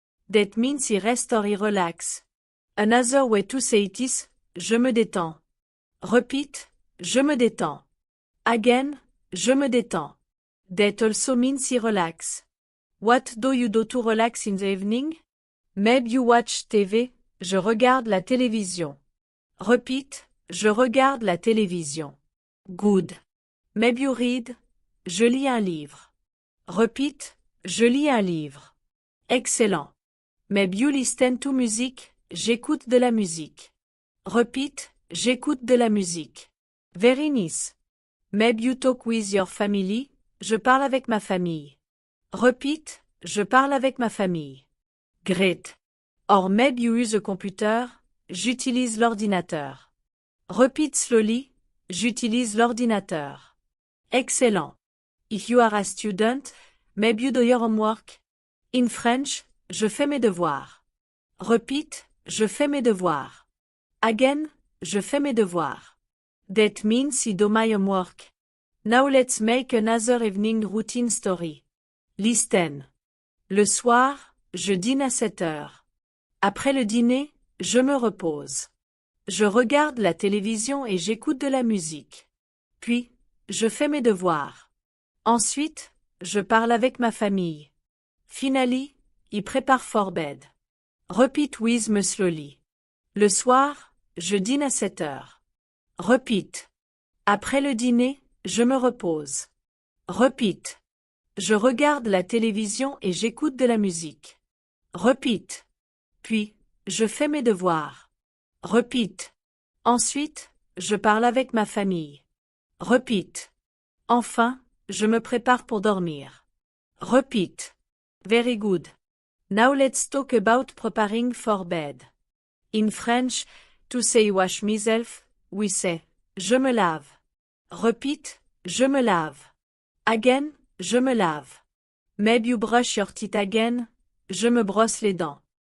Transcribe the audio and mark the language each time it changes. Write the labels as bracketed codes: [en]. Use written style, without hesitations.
[en] That means he rest or he relax. Another way to say it is, [fr] je me détends. [en] Repeat, [fr] je me détends. [en] Again, [fr] je me détends. [en] That also means he relax. What do you do to relax in the evening? Maybe you watch TV, [fr] je regarde la télévision. [en] Repeat, [fr] je regarde la télévision. [en] Good. Maybe you read, [fr] je lis un livre. [en] Repeat, [fr] je lis un livre. [en] Excellent. Maybe you listen to music, [fr] j'écoute de la musique. [en] Repeat, [fr] j'écoute de la musique. [en] Very nice. Maybe you talk with your family, [fr] je parle avec ma famille. [en] Repeat, [fr] je parle avec ma famille. [en] Great. Or maybe you use a computer, [fr] j'utilise l'ordinateur. [en] Repeat slowly, [fr] j'utilise l'ordinateur. [en] Excellent. If you are a student, maybe you do your homework. In French, [fr] je fais mes devoirs. [en] Repeat, [fr] je fais mes devoirs. Again, je fais mes devoirs. [en] That means I do my homework. Now let's make another evening routine story. Listen. [fr] Le soir, je dîne à 7 heures. Après le dîner, je me repose. Je regarde la télévision et j'écoute de la musique. Puis, je fais mes devoirs. Ensuite, je parle avec ma famille. [en] Finally, I prepare for bed. Repeat with me slowly. [fr] Le soir, je dîne à 7 heures. [en] Repeat. [fr] Après le dîner, je me repose. [en] Repeat. [fr] Je regarde la télévision et j'écoute de la musique. [en] Repeat. [fr] Puis, je fais mes devoirs. [en] Repeat. [fr] Ensuite, je parle avec ma famille. [en] Repeat. [fr] Enfin, je me prépare pour dormir. [en] Repeat. Very good. Now let's talk about preparing for bed. In French, to say wash myself, we say, [fr] je me lave. Repeat, je me lave. Again, je me lave. [en] Maybe you brush your teeth again, [fr] je me brosse les dents.